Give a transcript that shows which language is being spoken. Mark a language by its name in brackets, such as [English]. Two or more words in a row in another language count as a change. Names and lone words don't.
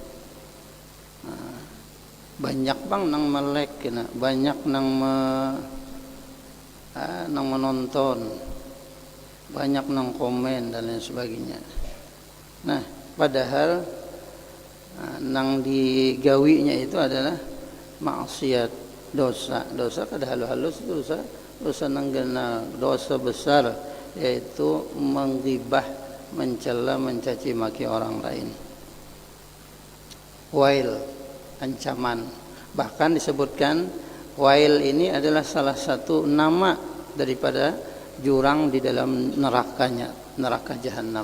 [Banjar] Banyak bang nang melek, banyak nang menonton, banyak nang komen dan lain sebagainya. Nah, padahal nang digawinya itu adalah maksiat, dosa kada halus-halus, dosa nanggana, [Indonesian] dosa besar, yaitu menggibah, mencela, mencaci maki orang lain. Wail, ancaman. Bahkan disebutkan wail ini adalah salah satu nama daripada jurang di dalam nerakanya, neraka jahanam.